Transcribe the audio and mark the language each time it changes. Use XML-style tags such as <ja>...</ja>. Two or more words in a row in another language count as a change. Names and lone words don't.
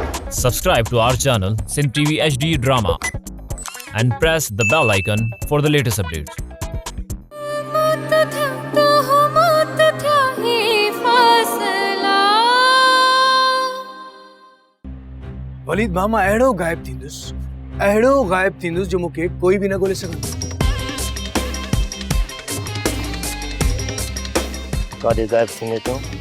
<en>Subscribe to our channel Sin TV HD Drama and press the bell icon for the latest updates.</en> <sd>वलीद मामा अहिड़ो गायब थींदुसि जो मूंखे कोई बि न ॻोल्हे सघंदो। काॾे गायब थींदे तूं?</sd>